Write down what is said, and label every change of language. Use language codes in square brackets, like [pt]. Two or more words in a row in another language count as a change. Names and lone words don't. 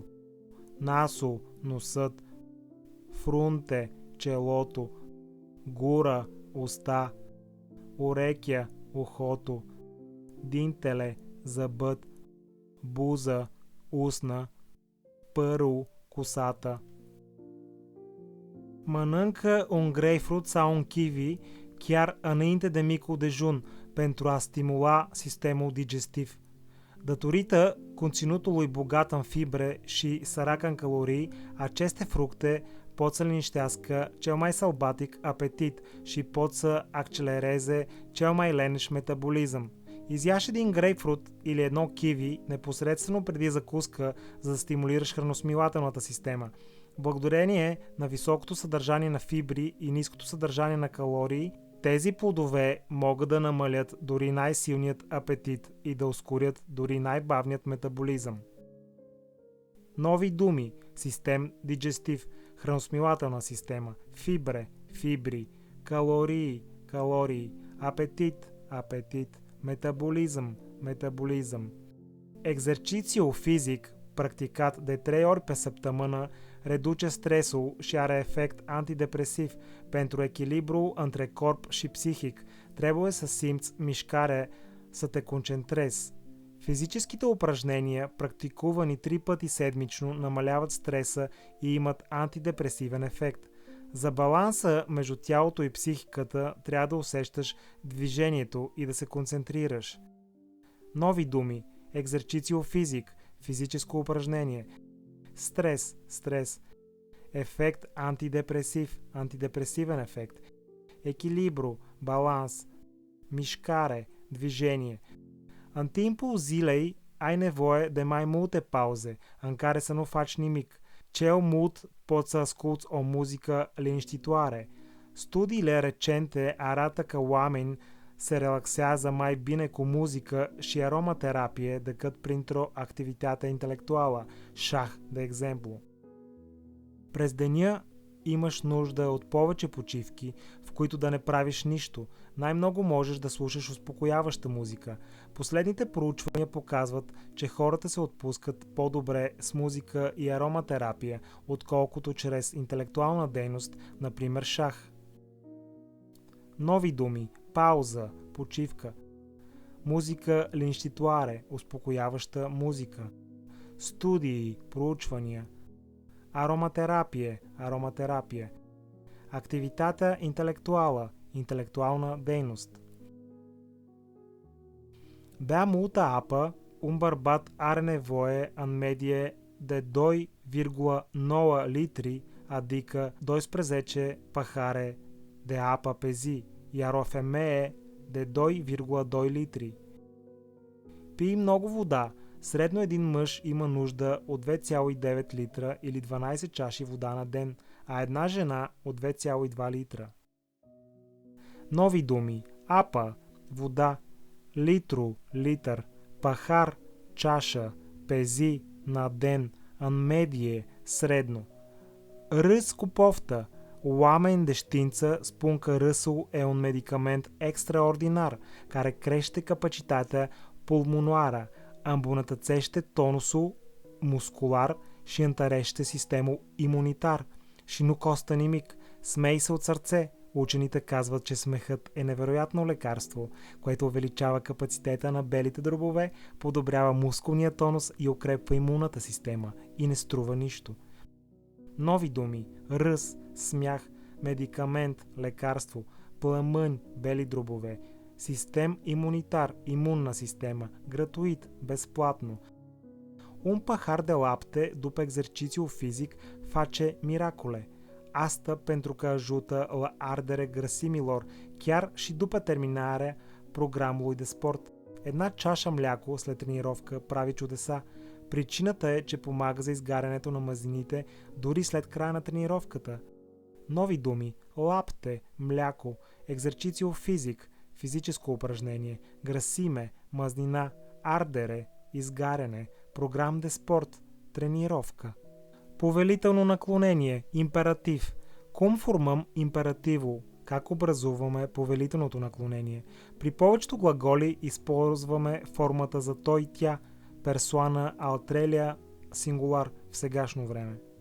[bg] Насо, носът. Фрунте, челото. Гура, уста. Орекя, ухото. Динтеле, зъбът. Буза, устна. Пърл, косата. [ro] Mănâncă un grapefruit sau un kiwi chiar înainte de micul dejun pentru a stimula sistemul digestiv. Datorită conținutului bogat în fibre și sărac în calorii, aceste fructe pot să liniștească cel mai sălbatic apetit și pot să accelereze cel mai leneș метаболизъм. [bg] Изяш един грейпфрут или едно киви непосредствено преди закуска, за да стимулираш храносмилателната система. Благодарение на високото съдържание на фибри и ниското съдържание на калории, тези плодове могат да намалят дори най-силният апетит и да ускорят дори най-бавният метаболизъм. Нови думи. [ro] sistem digestiv, [bg] храносмилателна система, фибре, фибри, калории, калории, апетит, апетит, метаболизъм, метаболизъм. [ro] Exercițiul fizic practicat de 3 ori pe săptămână reduce stresul și are efect antidepresiv pentru echilibru între corp și psihic. Trebuie să simți mișcare, să te concentrezi. [bg] Физическите упражнения, практикувани 3 пъти седмично, намаляват стреса и имат антидепресивен ефект. За баланса между тялото и психиката трябва да усещаш движението и да се концентрираш. Нови думи. [ro] Exercițiul fizic, [bg] физическо упражнение. Стрес, стрес. [ro] efect antidepresiv, [bg] антидепресивен ефект. [ro] Echilibru, balans. Mișcare, движение. În timpul zilei ai nevoie de mai multe pauze în care să nu faci nimic. Cel mult poți să asculți o muzică liniștitoare. Studiile recente arată că oameni se relaxează mai bine cu muzică și aromaterapie decât printr-o activitate intelectuală, șah, de exemplu. [bg] През деня имаш нужда от повече почивки, в които да не правиш нищо. Най-много можеш да слушаш успокояваща музика. Последните проучвания показват, че хората се отпускат по-добре с музика и ароматерапия, отколкото чрез интелектуална дейност, например шах. Нови думи. Пауза, почивка. [ro] muzică liniștitoare, [bg] успокояваща музика. Студии, проучвания. Ароматерапия, ароматерапия. [ro] activitatea intelectuală, [bg] интелектуална дейност. [ro] Bea multă apă, un bărbat are nevoie în medie de 2,9 litri, adică 12 pahare de apă pe zi, iar o femeie de 2,2 litri. [bg] Пий много вода. Средно един мъж има нужда от 2,9 литра или 12 чаши вода на ден, а една жена от 2,2 литра. Нови думи. Апа, вода, литро, литър, пахар, чаша, пези, на ден, [ro] în medie, sredno. Râs cu poftă. Oameni de știință spun că râsul e un medicament extraordinar care crește capacitatea pulmonoară, îmbunătățește tonusul muscular și întărește sistemul imunitar. Și nu costă nimic. [bg] Смей се от сърце. Учените казват, че смехът е невероятно лекарство, което увеличава капацитета на белите дробове, подобрява мускулния тонус и укрепва имунната система и не струва нищо. Нови думи. Ръс, смях, медикамент, лекарство, плъмън, бели дробове, [ro] sistem imunitar, [bg] имунна система, [ro] gratuit, безплатно. Un pahar de lapte după exercițiul fizic face miracole. Asta pentru că ajută la ardere grăsimilor, chiar și după terminarea programului de sport. [bg] Една чаша мляко след тренировка прави чудеса. Причината е, че помага за изгарянето на мазнините дори след края на тренировката. Нови думи. Лапте, мляко, [ro] exercițiul fizic, [bg] физическо упражнение, grăsime, мазнина, ардере, изгаряне, [ro] program de sport, [bg] тренировка. Повелително наклонение, императив. [ro] Cum formăm imperativul? [bg] Как образуваме повелителното наклонение? При повечето глаголи използваме формата за той и тя, [ro] persoana a treia singular [bg] в сегашно време.